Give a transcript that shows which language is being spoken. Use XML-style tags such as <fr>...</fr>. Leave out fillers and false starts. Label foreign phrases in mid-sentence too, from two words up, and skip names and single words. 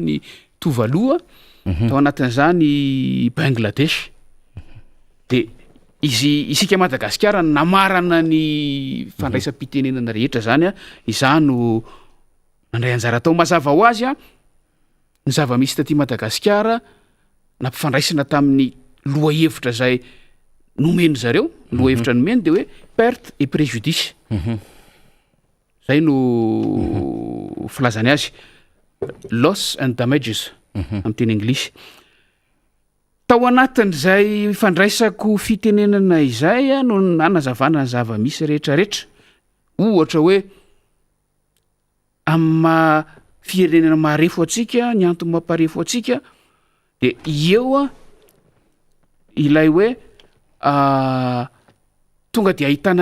<mg>ny Tuvalu tao anatin'izany Bangladesh de isika Madagasikara namarana ny fandraisam-pitenenana rehetra zany a izany no nandray anjara tao mazava ho azy a ny zava-misy taty Madagasikara nampifandraisana tamin'ny loha hevitra zay nomeny zareo loha hevitra nomeny de hoe</mg> <fr>perte et préjudice</fr> <mg>zay no filazany azy</mg> <en>loss and damages</en> <mg>amin'ny teny anglisy tao anatin'izay fandraisako fitenenana izay a no nanazavana ny zava-misy rehetrarehetra ohatra hoe amma firenena maharefo atsika ny antony mamparefo atsika de eo a ilay hoe tonga de ahitana</mg>